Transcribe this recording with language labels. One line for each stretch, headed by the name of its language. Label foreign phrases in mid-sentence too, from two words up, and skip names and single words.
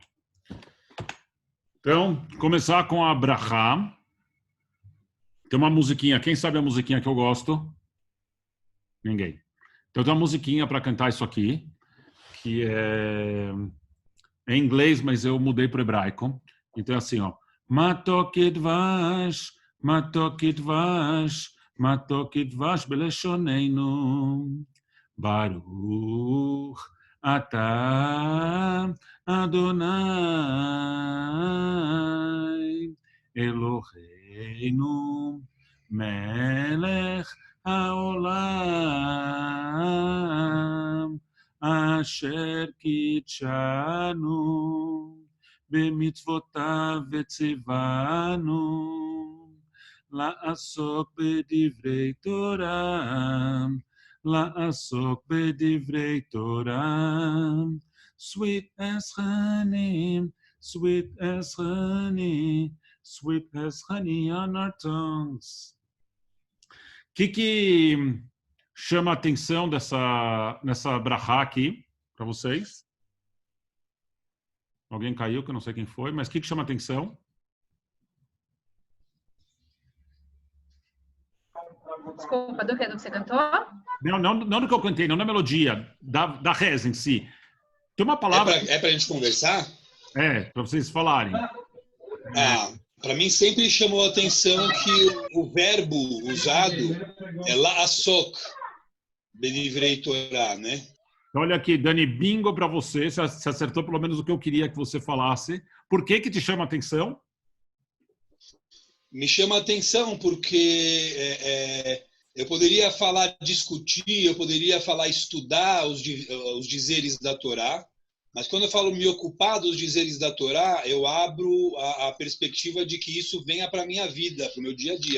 Portuguese: Então, começar com a Brachá. Tem uma musiquinha, quem sabe a musiquinha que eu gosto? Ninguém. Então, tem uma musiquinha para cantar isso aqui, que é em inglês, mas eu mudei para o hebraico. Então é assim, ó.
Hebrew: מתוקה כדבש, מתוקה כדבש, מתוקה כדבש בלשוננו. ברוך אתה אדוני אלוהינו מלך העולם אשר קדשנו במצוותיו וציוונו לעסוק בדברי תורה, לעסוק בדברי תורה.
English: Sweet as honey, sweet as honey, sweet as honey on our tongues.
Portuguese: O que chama a atenção nessa brachá aqui para vocês? Alguém caiu, que eu não sei quem foi, mas o que chama a atenção? Desculpa, do que você cantou? Não do que eu cantei, não da melodia, da reza em si. Tem uma palavra... É para a gente conversar? Para vocês falarem. Para mim sempre chamou a atenção que o verbo usado é
Hebrew: לעסוק, בדברי תורה,
Portuguese: né? Olha aqui, Dani, bingo para você. Você acertou pelo menos o que eu queria que você falasse. Por que te chama a atenção? Me chama a atenção porque eu poderia falar discutir, eu poderia falar estudar os dizeres da Torá, mas quando eu falo me ocupar dos dizeres da Torá, eu abro a perspectiva de que isso venha para a minha vida, para o meu dia a dia.